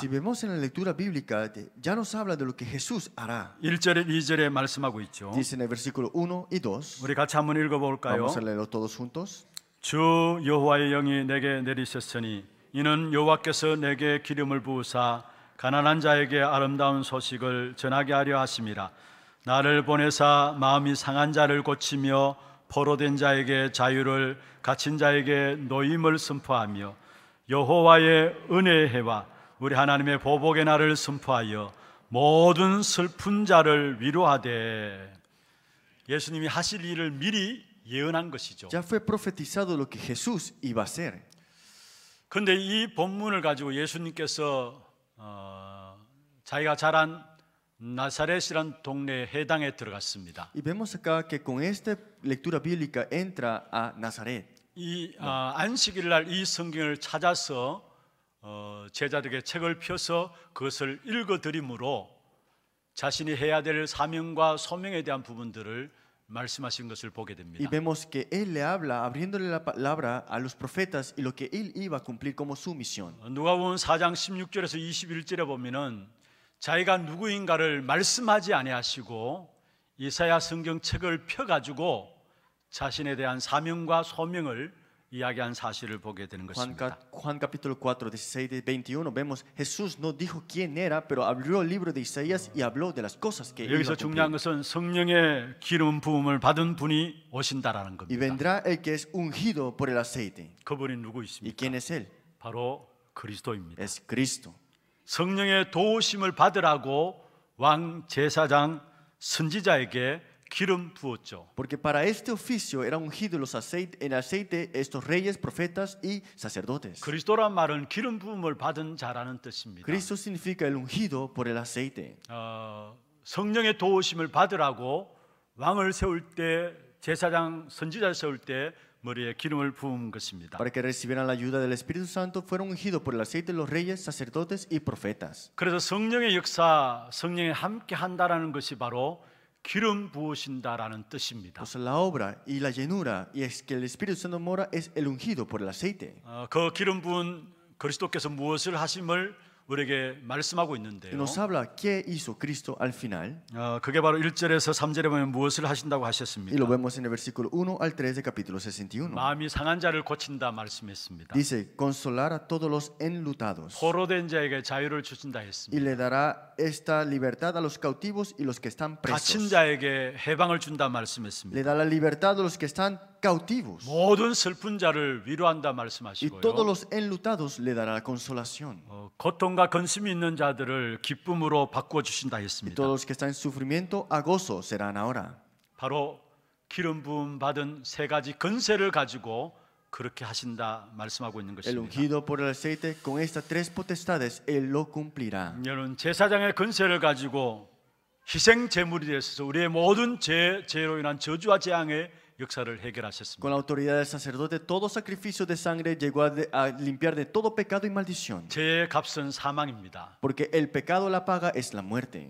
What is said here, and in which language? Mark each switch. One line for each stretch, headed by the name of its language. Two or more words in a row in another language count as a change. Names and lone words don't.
Spanish: Si vemos en la lectura bíblica, ya nos habla de lo que Jesús hará.
Korean: 1절에 2절에 말씀하고 있죠.
Spanish: Dice en el versículo 1 y 2.
Korean: 우리 같이 한번 읽어볼까요?
Spanish: Vamos a leerlo todos juntos.
Korean: 주 여호와의 영이 내게 내리셨으니 이는 여호와께서 내게 기름을 부으사 가난한 자에게 아름다운 소식을 전하게 하려 하심이라. 나를 보내사 마음이 상한 자를 고치며 포로된 자에게 자유를, 갇힌 자에게 노임을 선포하며 여호와의 은혜의 해와 우리 하나님의 보복의 날을 선포하여 모든 슬픈 자를 위로하되. 예수님이 하실 일을 미리 예언한 것이죠.
Spanish: Ya fue profetizado lo que Jesús iba a hacer.
Korean: 그런데 이 본문을 가지고 예수님께서 자기가 자란 나사렛이란 동네 해당에 들어갔습니다.
Spanish: Y vemos acá que con esta lectura bíblica entra a Nazaret.
Korean: 이 안식일 날 이 성경을 찾아서 제자들에게 책을 펴서 그것을 읽어드림으로 자신이 해야 될 사명과 소명에 대한 부분들을 말씀하신 것을 보게
Spanish: Y
Korean: 됩니다.
Spanish: vemos que Él le habla, abriéndole la palabra a los profetas y lo que Él iba a cumplir como su misión.
Korean: 누가복음 4장 16절에서 21절에 보면은 자기가 누구인가를 말씀하지 아니하시고 이사야 성경책을 펴가지고 자신에 대한 사명과 소명을 이야기한 사실을 보게 되는 것입니다.
Spanish: Juan capítulo 4, 16 21, vemos Jesús no dijo quién era, pero abrió el libro de Isaías y habló de las cosas que iba a
Korean: 여기서 중요한
Spanish: cumplir.
Korean: 것은 성령의 기름 부음을 받은 분이 오신다라는
Spanish: Y
Korean: 겁니다.
Spanish: vendrá el que es ungido por el aceite.
Korean: 그분이 누구
Spanish: ¿Y
Korean: 있습니까?
Spanish: quién es Él?
Korean: 바로 그리스도입니다.
Spanish: Es Cristo.
Korean: 성령의 도우심을 받으라고 왕 제사장 선지자에게 기름 부었죠.
Spanish: Porque para este oficio era ungido en aceite estos reyes, profetas y sacerdotes.
Korean: 그리스도란 말은 기름 부음을 받은 자라는 뜻입니다.
Spanish: Cristo significa el ungido por el aceite.
Korean: 성령의 도우심을 받으라고 왕을 세울 때, 제사장 선지자를 세울 때 머리에 기름을 부은 것입니다.
Spanish: Para que recibieran la ayuda del Espíritu Santo, fueron ungidos por el aceite los reyes, sacerdotes y profetas.
Korean: 그래서 성령의 역사, 성령이 함께 한다라는 것이 바로 기름 부으신다라는 뜻입니다.
Spanish: Pues la obra y la llenura, y es que el Espíritu Santo mora, es el ungido por el aceite.
Korean: 그 기름 부은 그리스도께서 무엇을 하심을 우리에게 말씀하고
Spanish: Y
Korean: 있는데요.
Spanish: nos habla qué hizo Cristo al final.
Korean: 그게 바로 1절에서 3절에 보면 무엇을 하신다고
Spanish: Y
Korean: 하셨습니까?
Spanish: lo vemos en el versículo 1 al 3 del capítulo 61.
Korean: 마음이 상한 자를 고친다 말씀했습니다.
Spanish: Dice, consolar a todos los enlutados.
Korean: 포로된 자에게 자유를 주신다
Spanish: Y
Korean: 했습니다.
Spanish: le dará esta libertad a los cautivos y los que están
Korean: 갇힌
Spanish: presos.
Korean: 자에게 해방을 준다 말씀했습니다.
Spanish: Le da la libertad a los que están cautivos.
Korean: 모든 슬픈 자를 위로한다
Spanish: Y todos
Korean: 말씀하시고요.
Spanish: los enlutados le dará la consolación.
Korean: 고통과 근심이 있는 자들을 기쁨으로 바꾸어 주신다
Spanish: Y
Korean: 했습니다.
Spanish: todos los que están en sufrimiento a gozo serán ahora.
Korean: 바로 기름 부음 받은 세 가지 건세를 가지고 그렇게 하신다 말씀하고 있는
Spanish: El
Korean: 것입니다.
Spanish: ungido por el aceite, con estas tres potestades, Él lo cumplirá.
Korean: 여러분 제사장의 건세를 가지고 희생 제물이 되어서 우리의 모든 죄로 인한 저주와 재앙의 역사를
Spanish: Con
Korean: 해결하셨습니다.
Spanish: la autoridad del sacerdote, todo sacrificio de sangre llegó a limpiar de todo pecado y maldición.
Korean: 죄의 값은 사망입니다.
Spanish: Porque el pecado, la paga, es la muerte.